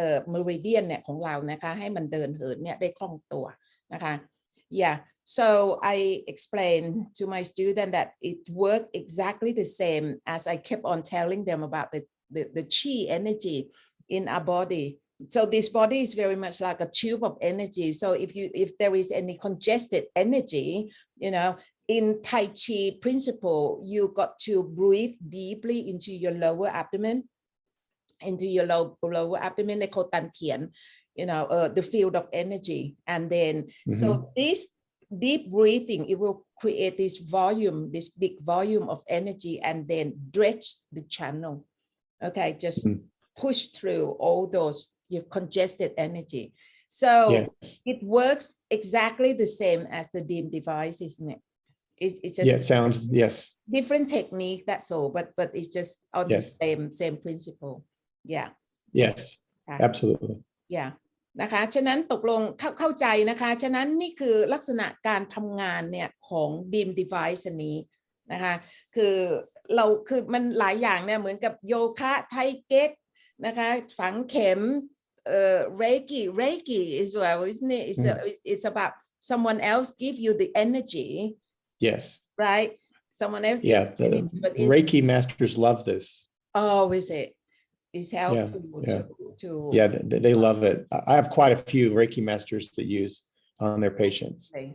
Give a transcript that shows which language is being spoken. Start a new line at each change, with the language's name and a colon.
Thai: เมริเดียนเนี่ยของเรานะคะให้มันเดินเหินเนี่ยได้คล่องตัวนะคะ
English: yeah so I explained to my student that it worked exactly the same as I kept on telling them about the chi energy in our body.So this body is very much like a tube of energy. So if there is any congested energy, you know, in Tai Chi principle, you got to breathe deeply into your lower abdomen, lower abdomen, they call Tan Tian, you know, the field of energy. And then, so this deep breathing, it will create this volume, this big volume of energy, and then dredge the channel. Okay, just push through all those.Your congested energy. So yes. It works exactly the same as the Deem device, isn't it? It's just it sounds yes. Different technique, that's all, but it's just on the same principle. Yeah. Yes. Absolutely. Yeah.
Thai: นะคะฉะนั้นตกลงเข้าใจนะคะฉะนั้นนี่คือลักษณะการทำงานเนี่ยของ Deem device อันนี้นะคะคือมันหลายอย่างเนี่ยเหมือนกับโยคะไทเก๊กนะคะฝังเข็มReiki
English: as well, isn't it? It's about someone else give you the energy. Yes. Right? Someone else. Yeah. The Reiki masters love this. Oh, is it? It's helpful to. Yeah, they love it. I have quite a few Reiki masters that use on their patients.